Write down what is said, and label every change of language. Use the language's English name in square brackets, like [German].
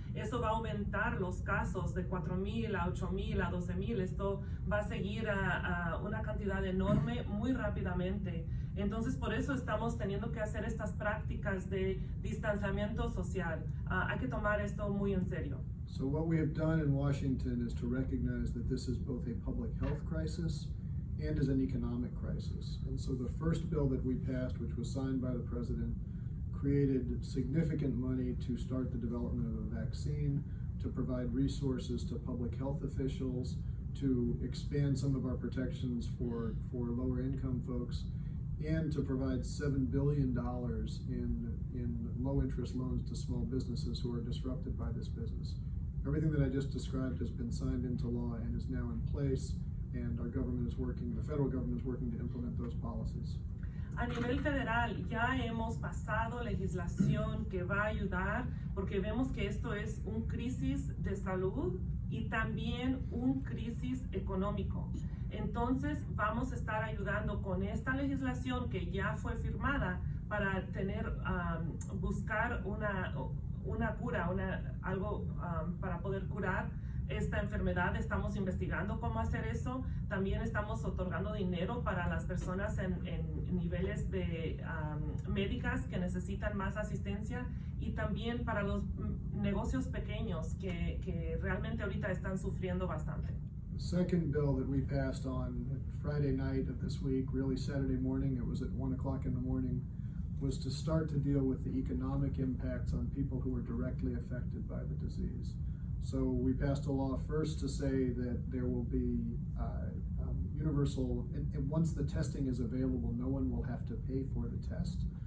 [Spanish] Eso va a aumentar los casos de 4,000 a 8,000 a 12,000. Esto va a seguir a una cantidad enorme muy rápidamente. Entonces por eso estamos teniendo que hacer estas prácticas de distanciamiento social. Hay que tomar esto muy en serio. [English] So what we have done in Washington is to recognize that this is both a public health crisis and is an economic crisis. And so the first bill that we passed, which was signed by the president, created significant money to start the development of a vaccine, to provide resources to public health officials, to expand some of our protections for lower income folks, and to provide $7 billion in low interest loans to small businesses who are disrupted by this business. Everything that I just described has been signed into law and is now in place, and our government is working, the federal government is working to implement those policies. [Spanish] A nivel federal ya hemos pasado legislación que va a ayudar, porque vemos que esto es un crisis de salud y también un crisis económico. Entonces vamos a estar ayudando con esta legislación que ya fue firmada para buscar una cura, algo para poder curar esta enfermedad. Estamos investigando cómo hacer eso. También estamos otorgando dinero para las personas en niveles de médicas que necesitan más asistencia, y también para los negocios pequeños que realmente ahorita están sufriendo bastante. [English] The second bill that we passed on Friday night of this week, really Saturday morning, it was at 1 o'clock in the morning, was to start to deal with the economic impacts on people who are directly affected by the disease. So we passed a law first to say that there will be universal, and once the testing is available, no one will have to pay for the test.